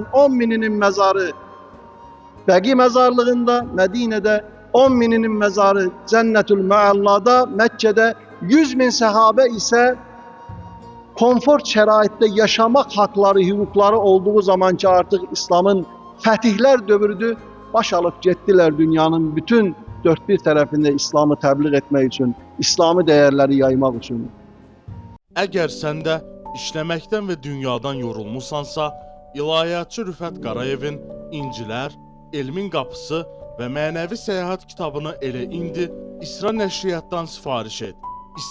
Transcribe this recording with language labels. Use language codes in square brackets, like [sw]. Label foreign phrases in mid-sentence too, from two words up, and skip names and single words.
[tr] 10 bininin mezarı Bəqi mezarlığında, Medine'de 10 bininin mezarı Cennetül Mealla'da, Mekke'de 100 [az] bin sahabe ise konfor şəraitdə yaşamak hakları, hüquqları olduğu zaman ki artık İslam'ın fətihlər dövrüdür, baş alıp getdilər dünyanın bütün dört bir tərəfində İslam'ı təbliğ etmək üçün, İslami dəyərləri yaymaq üçün. Əgər sən də işləməkdən və dünyadan yorulmusansa, İlahiyyatçı Rüfət Qarayevin İncilər, Elmin Qapısı və Mənəvi Səyahət kitabını elə indi İsra Nəşriyyatdan sifariş et.